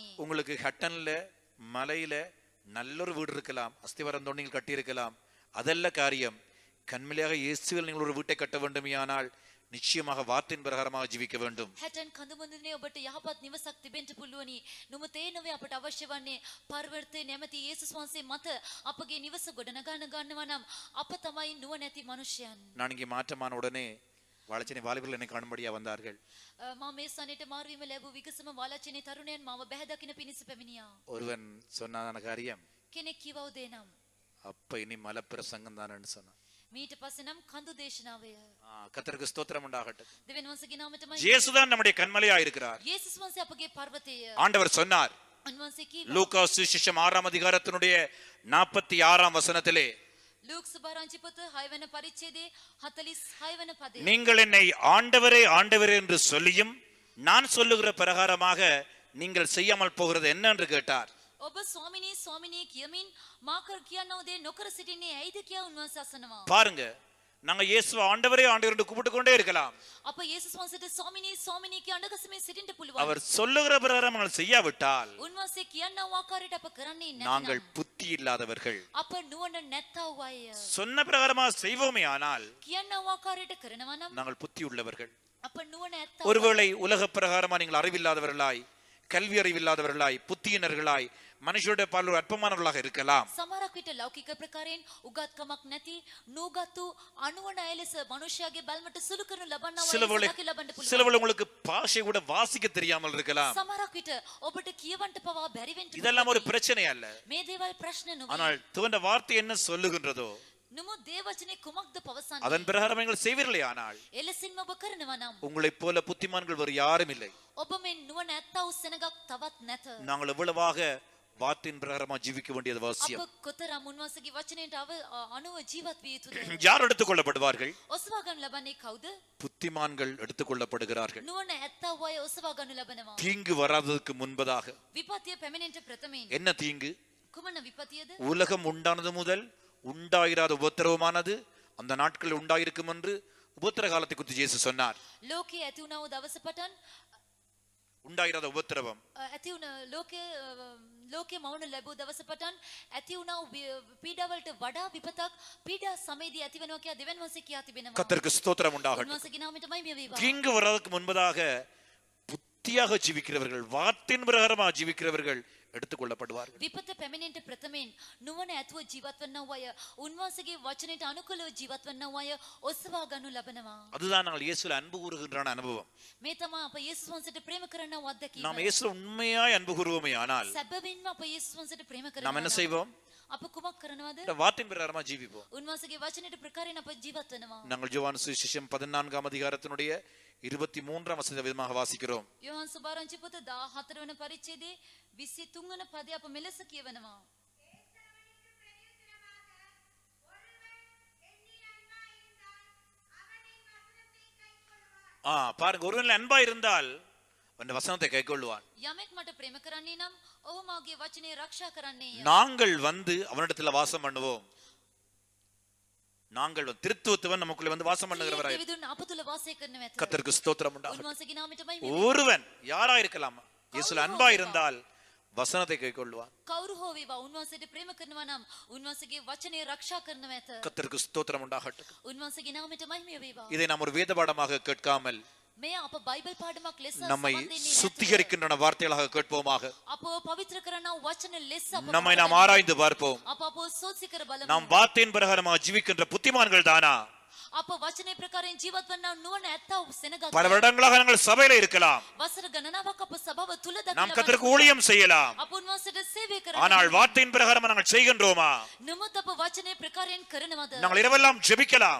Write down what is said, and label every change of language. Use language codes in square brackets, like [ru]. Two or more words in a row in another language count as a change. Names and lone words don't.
[ta] உங்களுக்கு ஹட்டன்ல மலையில நல்லொரு வீடு இருக்கலாம், அஸ்திவாரம் தோண்டி நீங்கள் கட்டி இருக்கலாம். அதல்ல காரியம். கண்மலையாக இயேசுவில் நீங்கள் ஒரு வீட்டை கட்ட வேண்டுமானால் நிச்சயமாக வார்த்தையின் பிரகாரமாக ஜீவிக்க வேண்டும். [si] හැටන් කඳුමුදුනේ ඔබට යහපත් නිවසක් තිබෙන්න පුළුවනි. නමුත් ඒ නොවේ අපට අවශ්‍ය වන්නේ පරිවර්තේ නැමැති යේසුස් වහන්සේ මත අපගේ නිවස ගොඩනගනවා නම් අප තමයි නුවණ ඇති මනුෂ්‍යයන්. [ta] நான் இங்கே மாற்றமான உடனே வாழைச்சேனை வாலிபர்கள் என்னை காணும்படியா வந்தார்கள். [si] මා මේ සනේට මාරුවීම ලැබූ විගසම වාලාචිනේ තරුණයන් මාව බැහැ දකින පිණිස පැමිණියා. [ta] ஒருவன் சொன்னான காரியம், [si] කෙනෙක් කිව්ව උදේ නම් [ta] அப்ப இனி மலை பிரசங்கம் தானேன்னு சொன்னான். [si] මීට පස්සේ නම් කඳු දේශනාවය. [ta] கர்த்தருக்கு ஸ்தோத்திரம் உண்டாகட்டும். [si] දෙවියන් වහන්සේගේ නාමයටමයි. [ta] இயேசுதான் நம்முடைய கண்மலையா இருக்கிறார். [si] යේසුස් වහන්සේ අපගේ පර්වතය. [ta] ஆண்டவர் சொன்னார் [si] උන්වහන්සේ කිව්වා [ta] லூக்கா சுவிசேஷம் 6ஆம் அதிகாரத்தினுடைய 46ஆம் வசனத்திலே, [si] ලූක් සුභාරංචි පොත 6 වෙනි පරිච්ඡේදයේ 46 වෙනි පදයේ [ta] நீங்கள் என்னை ஆண்டவரே ஆண்டவரே என்று சொல்லியும் நான் சொல்லுகிற பிரகாரமாக நீங்கள் செய்யாமல் போகிறது என்ன என்று கேட்டார். [si] ඔබ ස්වාමිනී කියමින් මා කර කියනෝ දේ නොකර සිටින්නේ ඇයිද කියා උන්වහන්සේ අසනවා. [ta] பாருங்க, நாங்க இயேசுவை ஆண்டவரே ஆண்டவர் என்று கூப்பிட்டு கொண்டே இருக்கலாம். [si] අප යේසුස් වහන්සේට ස්වාමිනී කිය අඬගසමින් සිටින්න පුළුවන්. [ta] அவர் சொல்லுகிற பிரகாரம் நாங்கள் செய்யாவிட்டால் [si] උන්වහන්සේ කියනා ආකාරයට අප කරන්නේ [ta] நாங்கள் [si] නැත්නම් [ta] புத்தி இல்லாதவர்கள். [si] අප නුවණ නැත්තා වූ අය. [ta] சொன்ன பிரகாரமாக செய்வோமே ஆனால் [si] කියනා ආකාරයට කරනවා නම් [ta] நாங்கள் புத்தி உள்ளவர்கள். [si] අප නුවණ ඇත්තා. [ta] ஒருவேளை உலக பிரகாரமா நீங்கள் அறிவில்லாதவர்களாய், கல்வி அறிவில்லாதவர்களாய், புத்தியினர்களாய், மனுஷருடைய பால் ஒரு அற்பமானவர்களாக இருக்கலாம். [si] සමහරක් විට ලෞකික ප්‍රකාරයෙන් උගත්කමක් නැති නූගතු අනුවණ අය ලෙස මනුෂ්‍යයාගේ බල්මට සුළු කරනු ලබන්නා [ta] சில [si] වූ [ta] வேளை [si] අය ලබන්න පුළුවන්. [ta] சில வேளை உங்களுக்கு பாஷை கூட வாசிக்க தெரியாமல் இருக்கலாம். [si] සමහරක් විට ඔබට කියවන්න පවා බැරි වෙන්න [ta] இதெல்லாம் ஒரு பிரச்சனை அல்ல. [si] මේ දේවල් ප්‍රශ්න නොවේ. [ta] ஆனால் துவண்ட வார்த்தை என்ன சொல்லுகின்றதோ [si] නුඹ දේ වචනේ කුමක්ද පවසන්නේ? [ta] அதன் பிரகாரம் நீங்கள் செய்வீர்களே ஆனால் [si] එලෙසින්ම ඔබ කරනවා නම් [ta] உங்களைப் போல புத்திமான்கள் வேறு யாரும் இல்லை. [si] ඔබ මෙන් නුවණ ඇත්තා වූ සෙනගක් තවත් නැත. [ta] நாங்கள் எவ்வளவாக வார்த்தையின் பிரகாரமா ஜீவிக்க வேண்டியது அவசியம். [si] අප කොතරම් උන්වහන්සේගේ වචනයට අනුව ජීවත් විය යුතුද? [ta] யார் எடுத்துக் கொள்ளப்படுவார்கள்? [si] ඔසවා ගන්න ලබන්නේ කවුද? [ta] புத்திமான்கள் எடுத்துக் கொள்ளப்படுகிறார்கள். [si] නුවණ ඇත්තා වූ අය ඔසවා ගන්න ලබනවා. [ta] தீங்கு வராததற்கு முன்பதாக. [si] විපත්තිය පැමිණෙන්න ප්‍රථමයෙන් [ta] என்ன தீங்கு? [si] කුමන විපතියද? [ta] உலகம் உண்டானது முதல் உண்டாயிராத உபத்திரவமானது அந்த நாட்களில் உண்டாயிருக்கும் என்று உபத்திர காலத்தை குறித்து இயேசு சொன்னார். [si] ලෝකයේ ඇති වුණා වූ දවස පටන් [ta] உண்டாயிராத உபத்திரவம் [si] ඇති වුණ ලෝකයේ මවුන ලැබූ දවස පටන් ඇති වුණා වූ පීඩාවලට වඩා විපතක් පීඩා සමයේදී ඇති වෙනවා කියලා දෙවියන් වහන්සේ කියා තිබෙනවා. [ta] கர்த்தருக்கு ஸ்தோத்திரம் உண்டாகட்டும். [si] උන්වහන්සේගේ නාමයට මහිම වේවා. [ta] தீங்கு வராதற்கு முன்பதாக புத்தியாக ஜீவிக்கிறவர்கள் வார்த்தையின் பிரகாரமா ஜீவிக்கிறவர்கள் எடுத்துக் கொள்ளப்படுவார்கள். [si] විපත පැමිණෙන්න ප්‍රථමයෙන් නුවණ ඇතුව ජීවත් වන්නා වූ අය උන්වහන්සේගේ වචනයට අනුකූලව ජීවත් වන්නා වූ අය ඔසවා ගන්නු ලබනවා. [ta] அதுதான் நாங்கள் இயேசுல அன்பு கூறுகின்ற அனுபவம். [si] මේ තමයි අප යේසුස් වහන්සේට ප්‍රේම කරන අත්දැකීම. [ta] நாம் இயேசுல உண்மையாய் அன்பு கூறுவோமே ஆனால் [si] සැබවින්ම අප යේසුස් වහන්සේට ප්‍රේම [ta] நாம் என்ன [si] කරනවා. [ta] செய்வோம்? [si] අප කුමක් කරනවද? [ta] இந்த வார்த்தையின் பிரகாரமா ஜீவிப்போம். [si] උන්වහන්සේගේ වචනයට ප්‍රකාරයෙන් අප ජීවත් වෙනවා. [ta] நாங்கள் யோவான் சுவிசேஷம் 14ஆம் அதிகாரத்தினுடைய 23ஆம் வசனத்தை விதமாக வாசிக்கிறோம். [si] යොහන් සුභාරංචි පොත 14 වන පරිච්ඡේදයේ 23 වන පදය අප මෙලෙස කියවනවා. [ta] பாருங்க, ஒருவன் அன்பா இருந்தால் அந்த வசனத்தை கைக்கொள்வான். [si] යමෙක් මට ප්‍රේම කරන්නේ නම් ඔහු මාගේ වචනේ ආරක්ෂා කරන්නේය. [ta] நாங்கள் வந்து அவனிடத்துல வாசம் பண்ணுவோம். நாங்கள் திருத்துவத்துவன் நமக்குள்ள வந்து வாசம் பண்ணுகிறவராய் [si] දෙවිදුන් අප තුල වාසය කරනවා ඇත. [ta] கர்த்தருக்கு ஸ்தோத்திரம் உண்டாகட்டும். [si] උන්වහන්සේගේ නාමයට මහිම. [ta] ஒருவன் யாரா இருக்கலாம் இயேசுல அன்பா இருந்தால் வசனத்தை கைக்கொள்வான். [si] කවුරු හෝ වේවා උන්වහන්සේට ප්‍රේම කරනවා නම් උන්වහන්සේගේ වචනේ ආරක්ෂා කරනවා ඇත. [ta] கர்த்தருக்கு ஸ்தோத்திரம் உண்டாகட்டும். [si] උන්වහන්සේගේ නාමයට මහිම වේවා. [ta] இதை நாம் ஒரு வேத பாடமாக கேட்காமல் [si] මේ අප බයිබල් පාඩමක් ලෙස [ta] நம்மை [si] සම්බන්ධ වෙන්නේ නැතුව [ta] சுத்திகரிக்கின்ற வார்த்தைகளாக கேட்போமாக. [si] අපව පවිත්‍ර කරන වචන ලෙස අප [ta] நம்மை நாம் ஆராய்ந்து பார்ப்போம். [si] අපව සෝත්සි කර බලමු. [ta] நாம் வார்த்தையின் பிரகாரமாக ஜீவிக்கின்ற புத்திமான்கள் தானா? [si] අප වචනේ ප්‍රකාරයෙන් ජීවත් වන්නා නුවණ ඇත්තා වූ සෙනගක්. [ta] பல வருடங்களாக நாங்கள் சபையில இருக்கலாம். [si] වසර ගණනාවක් අප සභාව තුල [ta] நாம் கர்த்தருக்கு ஊழியம் செய்யலாம். [si] අප උන්වහන්සේට සේවය කරනවා. [ta] ஆனால் வார்த்தையின் பிரகாரம் நாங்கள் செய்கின்றோமா? [si] නමුත් අප වචනේ ප්‍රකාරයෙන් කරනවද? [ta] நாங்கள் இரவெல்லாம் ஜெபிக்கலாம்.